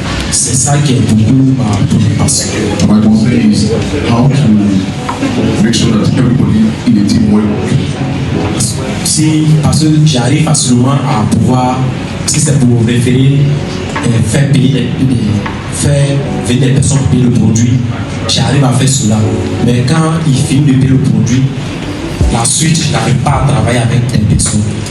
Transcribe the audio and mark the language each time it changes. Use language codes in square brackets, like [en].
[fr] C'est ça qui est beaucoup ma préoccupation. [en] My concern is how to make sure that everybody in the team work. [fr] Si, parce que j'arrive facilement à pouvoir, si c'est pour référer, faire payer faire venir des personnes pour payer le produit, j'arrive à faire cela. Mais quand il finit de payer le produit, la suite, je n'arrive pas à travailler avec des personnes.